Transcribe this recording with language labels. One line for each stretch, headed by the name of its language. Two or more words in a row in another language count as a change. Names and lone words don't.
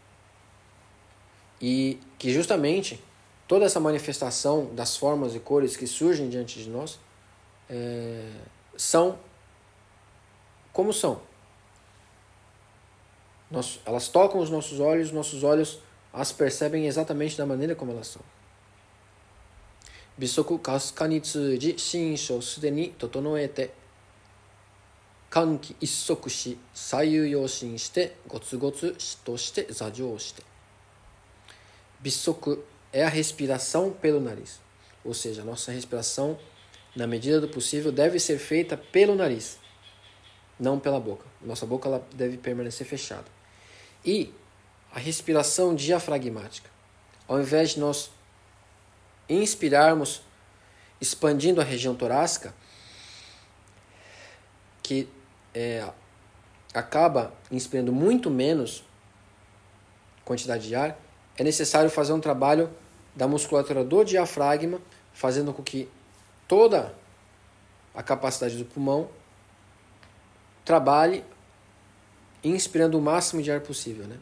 Portuguese: E que justamente toda essa manifestação das formas e cores que surgem diante de nós são como são. Elas tocam os nossos olhos as percebem exatamente da maneira como elas são.
Japanese: 鼻息微かに通じ 身相既に調えて 欠気一息し 左右揺振して 兀兀として 坐定して.
Portuguese: Bisoku é a respiração pelo nariz. Ou seja, a nossa respiração, na medida do possível, deve ser feita pelo nariz, não pela boca. Nossa boca ela deve permanecer fechada. E a respiração diafragmática. Ao invés de nós inspirarmos expandindo a região torácica, que acaba inspirando muito menos quantidade de ar, é necessário fazer um trabalho da musculatura do diafragma, fazendo com que toda a capacidade do pulmão trabalhe inspirando o máximo de ar possível, né?